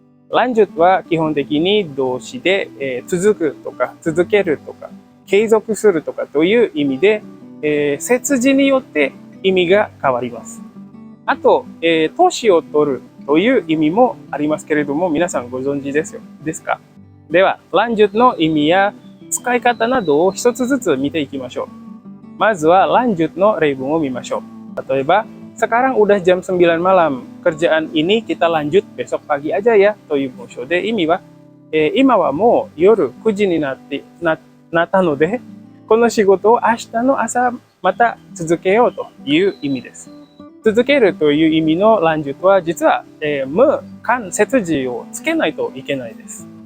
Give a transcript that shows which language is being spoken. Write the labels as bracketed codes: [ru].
[ja] lanjutは基本的に動詞で、続くとか続けるとか継続するとかという意味で、接字によって意味が変わります。あと、年を取るという意味もありますけれども、皆さんご存知ですか？では、lanjutの意味や使い方などを一つずつ見ていきましょう。まずはlanjutの例文を見ましょう。例えば、 [id] sekarang udah jam 9 malam. Kerjaan ini kita lanjut besok pagi aja ya. [ja] という文章で意味は、今はもう夜9時になったので、この仕事を明日の朝また続けようという意味です。続けるという意味のlanjutは実は、無間接字をつけないといけないです。